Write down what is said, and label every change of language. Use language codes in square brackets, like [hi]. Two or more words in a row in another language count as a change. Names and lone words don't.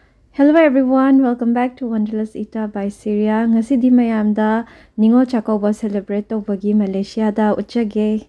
[en] Hello everyone, welcome back to Wanderlust Ita by Syria. [mni] Ngasi di mayamda Ningol Chakouba celebrate tawbagi Malaysia da uchage.